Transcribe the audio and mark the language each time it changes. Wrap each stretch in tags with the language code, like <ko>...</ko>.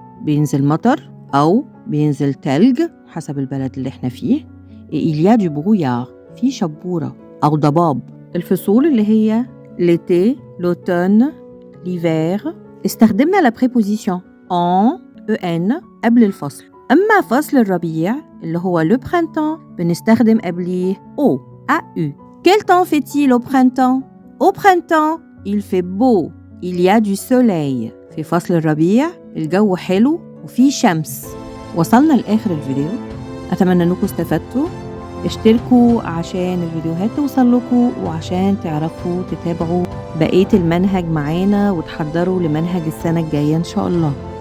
<ar>بينزل مطر أو بينزل تلج حسب البلد اللي احنا فيه.</ar> <fr>il y a du brouillard.</fr> <ar>في شبورة أو ضباب. الفصول اللي هي</ar> <fr>l'été, l'automne, l'hiver.</fr> <ar>استخدمنا la préposition en en قبل الفصل. أما فصل الربيع اللي هو le printemps بنستخدم قبليه au, au.</ar> <fr>Quel temps fait-il au printemps? Au printemps, il fait beau. Il y a du soleil.</fr> <ar>في فصل الربيع الجو حلو وفي شمس. وصلنا لآخر الفيديو. أتمنى أنكم استفدتوا. اشتركوا عشان الفيديوهات توصل لكم وعشان تعرفوا تتابعوا بقية المنهج معانا وتحضروا لمنهج السنة الجاية إن شاء الله.</ar>